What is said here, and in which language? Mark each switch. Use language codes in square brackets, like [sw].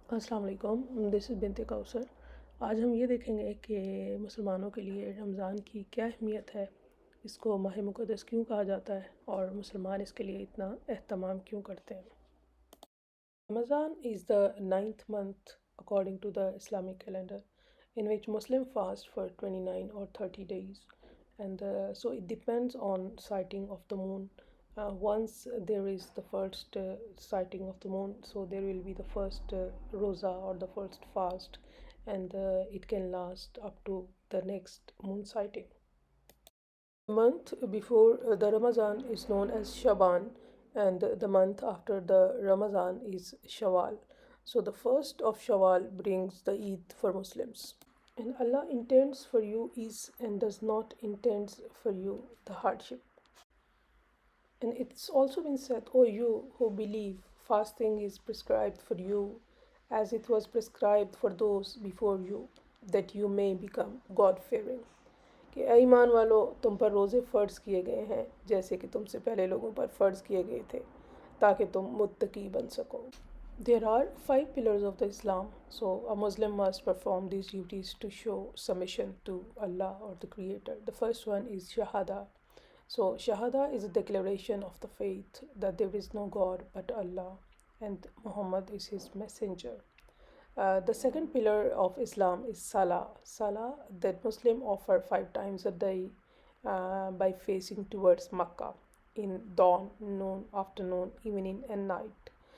[ur] السلام علیکم، [en] this is [ur] بنت کوثر۔ آج ہم یہ دیکھیں گے کہ مسلمانوں کے لیے رمضان کی کیا اہمیت ہے، اس کو ماہ مقدس کیوں کہا جاتا ہے اور مسلمان اس کے لیے اتنا اہتمام کیوں کرتے ہیں۔ [en] Ramadan is the ninth month according to the Islamic calendar, in which Muslim fast for 29 or 30 days, and so it depends on sighting of the moon. Once there is the first sighting of the moon, so there will be the first roza or the first fast, and it can last up to the next moon sighting. The month before the Ramadan is known as Shaban, and the month after the Ramadan is Shawwal. So the first of Shawwal brings the Eid for Muslims. And Allah intends for you ease and does not intend for you the hardship. And it's also been said, O you who believe, fasting is prescribed for you as it was prescribed for those before you, that you may become God-fearing. [ur] کہ اے ایمان والو، تم پر روزے فرض کیے گئے ہیں جیسے کہ تم سے پہلے لوگوں پر فرض کیے گئے تھے تاکہ تم متقی بن سکو۔ [en] There are 5 pillars of the Islam, so a Muslim must perform these duties to show submission to Allah or the Creator. The first one is Shahada. So Shahada is a declaration of the faith that there is no God but Allah and Muhammad is his messenger. The second pillar of Islam is Salah. Salah that Muslim offer 5 times a day by facing towards Makkah in dawn, noon, afternoon, evening and night.